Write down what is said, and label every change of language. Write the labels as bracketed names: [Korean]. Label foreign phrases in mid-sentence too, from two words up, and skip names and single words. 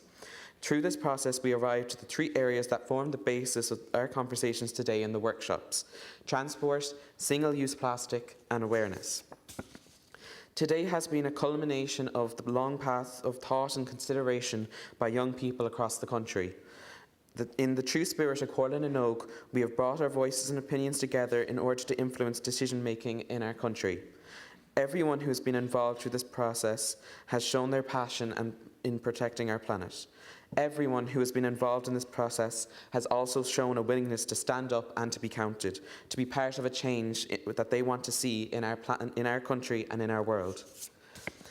[English] Through this process, we arrived at the three areas that form the basis of our conversations today in the workshops: transport, single-use plastic and awareness. Today has been a culmination of the long path of thought and consideration by young people across the country. In the true spirit of Comhairle na noÓg, we have brought our voices and opinions together in order to influence decision-making in our country. Everyone who has been involved through this process has shown their passion in protecting our planet. Everyone who has been involved in this process has also shown a willingness to stand up and to be counted, to be part of a change that they want to see in our country and in our world.